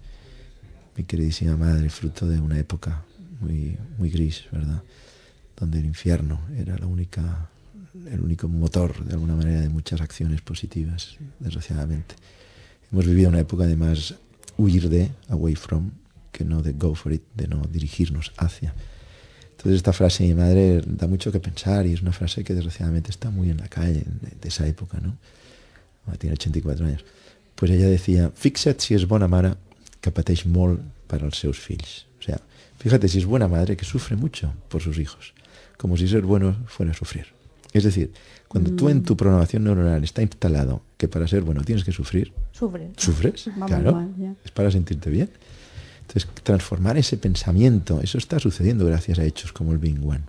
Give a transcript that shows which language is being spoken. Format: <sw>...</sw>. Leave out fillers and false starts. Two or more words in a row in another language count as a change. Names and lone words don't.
<es>Mi queridísima madre, fruto de una época muy, muy gris, ¿verdad? Donde el infierno era el único motor, de alguna manera, de muchas acciones positivas, desgraciadamente. Hemos vivido una época de más huir de,</es> <en>away from,</en> <es>que no de</es> <en>go for it,</en> <es>de no dirigirnos hacia. Entonces esta frase de mi madre da mucho que pensar y es una frase que desgraciadamente está muy en la calle de esa época, ¿no? Tiene 84 años. Pues ella decía,</es> <ca>fixa't si és bona mare que pateix molt per als seus fills.</ca> <es>O sea, fíjate si es buena madre que sufre mucho por sus hijos, como si ser bueno fuera a sufrir. Es decir, cuando tú en tu programación neuronal está instalado que para ser bueno tienes que sufrir, ¿sufres? Claro, mal, es para sentirte bien. Entonces, transformar ese pensamiento, eso está sucediendo gracias a hechos como el Being One.</es>